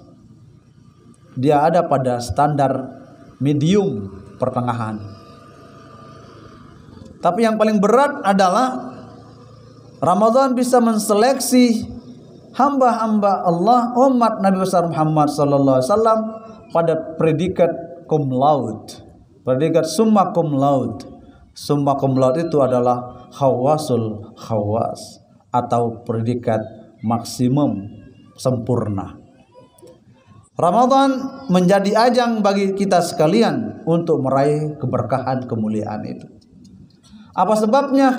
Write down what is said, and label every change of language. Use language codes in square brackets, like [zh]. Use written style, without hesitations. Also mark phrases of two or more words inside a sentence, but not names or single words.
[id] Dia ada pada standar medium pertengahan. Tapi yang paling berat adalah Ramadan bisa menseleksi hamba-hamba Allah umat Nabi besar Muhammad [ar] صلى الله عليه وسلم [id] pada predikat [la] cum laude. Predikat summa cum laude. Summa cum laude [id] itu adalah [ar] خواص الخواص [id] atau predikat maksimum sempurna. Ramadan menjadi ajang bagi kita sekalian untuk meraih keberkahan kemuliaan itu. Apa sebabnya?